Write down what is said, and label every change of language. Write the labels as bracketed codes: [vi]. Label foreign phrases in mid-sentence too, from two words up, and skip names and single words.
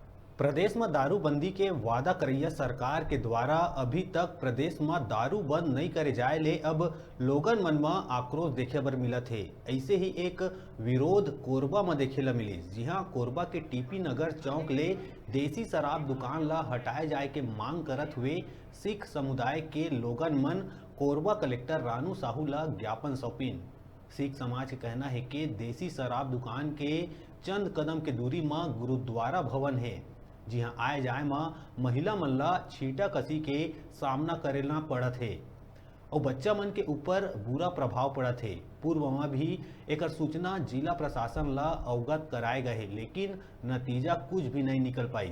[hne] प्रदेश में दारूबंदी के वादा करैया सरकार के द्वारा अभी तक प्रदेश में दारू बंद नहीं करे जाए ले अब लोगन मन में आक्रोश देखे बर मिलत है। ऐसे ही एक विरोध कोरबा में देखे ला मिली। जी हाँ, कोरबा के टीपी नगर चौक ले देसी शराब दुकान ला हटाए जाए के मांग करत हुए सिख समुदाय के लोगन मन कोरबा कलेक्टर रानू साहू ला ज्ञापन सौंपिन। सिख समाज के कहना है कि देसी शराब दुकान के चंद कदम के दूरी में गुरुद्वारा भवन है। जी हाँ, आए जाए में महिला मन ला छीटा कसी के सामना करेला पड़त है और बच्चा मन के ऊपर बुरा प्रभाव पड़त है। पूर्व में भी एक सूचना जिला प्रशासन ला अवगत कराए गए, लेकिन नतीजा कुछ भी नहीं निकल पाई।